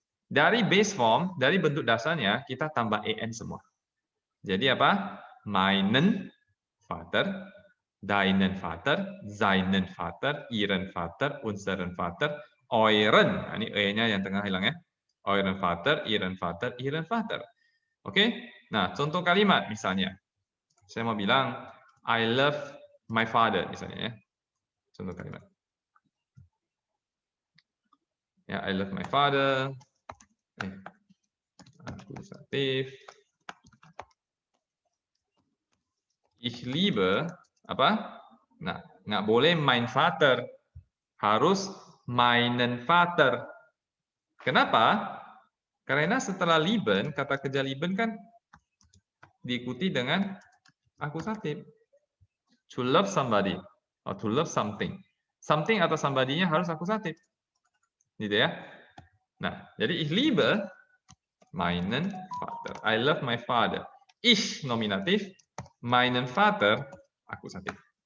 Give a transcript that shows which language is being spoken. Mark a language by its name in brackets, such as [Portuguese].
[Indonesian] Dari base form, dari bentuk dasarnya kita tambah en semua. Jadi apa? [German] Meinen Vater, deinen Vater, seinen Vater, ihren Vater, unseren Vater, euren. [Indonesian] Nah, ini e-nya yang tengah hilang ya. [German] Euren Vater, ihren Vater, ihren Vater. [Indonesian] Oke? Nah, contoh kalimat misalnya. Saya mau bilang [English] I love my father [Indonesian] misalnya ya. Contoh kalimat. [English] Ya, I love my father. [Indonesian] Akusatif. [German] Ich liebe [Indonesian] apa? Nah, nggak boleh mein Vater, harus meinen Vater. Kenapa? Karena setelah lieben, kata kerja lieben kan diikuti dengan akusatif. [English] To love somebody or to love something. [Indonesian] Something atau somebody-nya harus akusatif. Gitu ya. Nah, jadi [German] ich liebe meinen Vater. [English] I love my father. [German] Ich nominatif, meinen Vater akusatif.